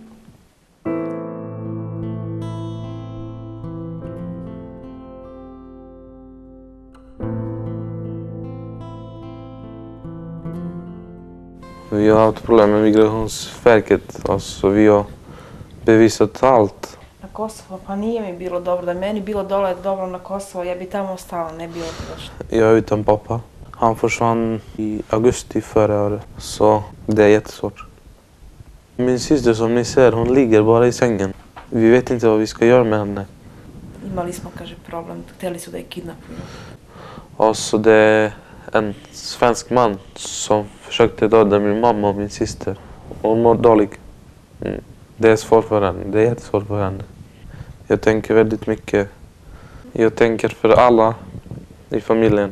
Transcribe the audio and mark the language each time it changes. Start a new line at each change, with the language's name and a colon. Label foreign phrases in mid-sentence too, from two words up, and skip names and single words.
Swedish: Vi har haft problem med Migrationsverket, alltså vi har bevisat allt.
Serbian: Na Kosovo, pa nije mi bilo dobro. Da je meni bilo dole dobro na Kosovo, ja bi tamo ostala, ne bi otišla.
Swedish: Jag är utan pappa. Han försvann i augusti förra året, så det är jättesvårt. Min syster som ni ser, hon ligger bara i sängen. Vi vet inte vad vi ska göra med henne.
Serbian: Imali smo, kaže, problem. Hteli su da je kidnapuju.
Swedish: Och så det är en svensk man som försökte döda min mamma och min syster. Hon mår dålig. Det är svårt för henne. Det är jättesvårt för henne. Jag tänker väldigt mycket. Jag tänker för alla i familjen.